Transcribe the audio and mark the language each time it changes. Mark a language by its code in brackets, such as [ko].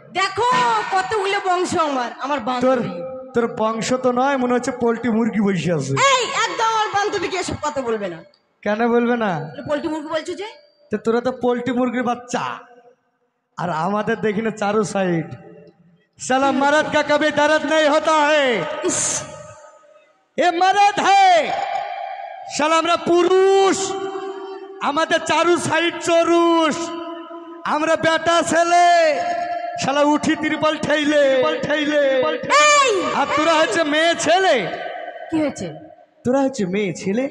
[bn] দেখো কতগুলো বংশ আমার, আমার তোর বান্ধবী। তোর বংশ তো নয়, মনে হচ্ছে পোল্ট্রি মুরগি বসে আছে। এই একদম আমার বান্ধবীকে এসব কথা বলবে না। কেন বলবে না? পোল্ট্রি মুরগি বলছো যে? তো তোরা তো পোল্ট্রি মুরগির বাচ্চা, আর আমাদের দেখি না চারো সাইড। [hi] साला मर्द का कभी दर्द नहीं होता है, ये मर्द है। [bn] साला আমরা পুরুষ, আমাদের চারু সাইড চরুষ। আমরা বেটা ছেলে, শালা উঠি ত্রিপল ঠেইলে ঠেইলে। আর তোরা হচ্ছে মেয়ে ছেলে। কি হয়েছে? তোরা হচ্ছে মেয়ে ছেলে।